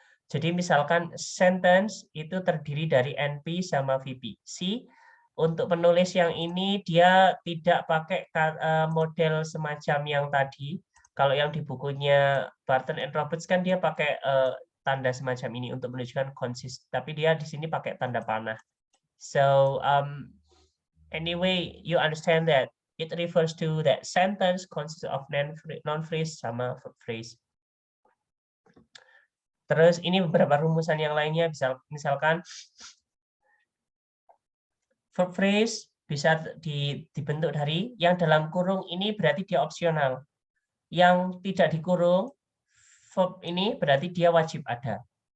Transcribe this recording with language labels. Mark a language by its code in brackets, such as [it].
[id] Jadi misalkan sentence itu terdiri dari NP sama VP. Untuk penulis yang ini dia tidak pakai model semacam yang tadi. Kalau yang di bukunya Barton and Roberts kan dia pakai tanda semacam ini untuk menunjukkan konsisten. Tapi dia di sini pakai tanda panah. [en] So anyway, you understand that it refers to that sentence consists of non-phrase [id] sama [en] verb phrase. [id] Terus ini beberapa rumusan yang lainnya, misalkan verb phrase bisa dibentuk dari yang dalam kurung ini berarti dia opsional. Yang tidak dikurung verb ini berarti dia wajib ada.